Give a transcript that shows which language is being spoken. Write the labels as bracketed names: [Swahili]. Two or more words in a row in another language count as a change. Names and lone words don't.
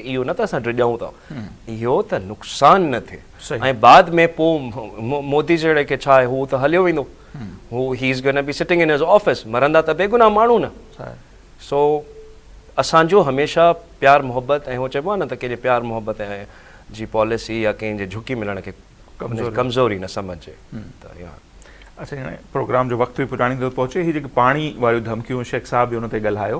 [Sindhi] इहो न त असां डिॼूं था, इहो त नुक़सान न थिए. ऐं बाद में पोइ मोदी जहिड़े खे छा आहे, हू त हलियो वेंदो, हू [English] he is gonna be sitting in his office. [Sindhi] मरंदा त बेगुनाह माण्हू न. सो असांजो हमेशह प्यार मोहब्बत, ऐं हो चइबो आहे न त कंहिंजे प्यार मोहब्बत ऐं जी पॉलिसी या कंहिंजे झुकी मिलण खे कमज़ोरी न सम्झे. त अच्छा, प्रोग्राम जो वक़्तु बि पुराणी पहुचे. हीअ जेके पाणी वारियूं धमकियूं, शेख साहब बि हुन ते ॻाल्हायो.